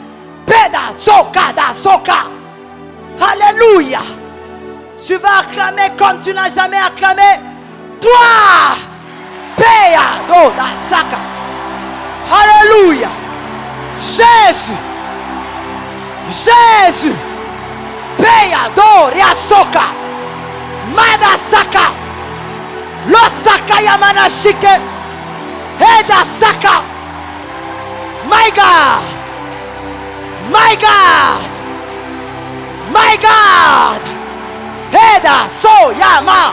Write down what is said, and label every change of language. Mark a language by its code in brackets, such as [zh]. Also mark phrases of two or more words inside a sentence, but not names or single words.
[fr] Alléluia. Tu vas acclamer comme tu n'as jamais acclamé. Toi. Alléluia. Jésus. Jésus. Peyadoria soka. Madasaka. Losaka yamanashike. Edasaka. [en] My God. My God. My God. Eda soyama.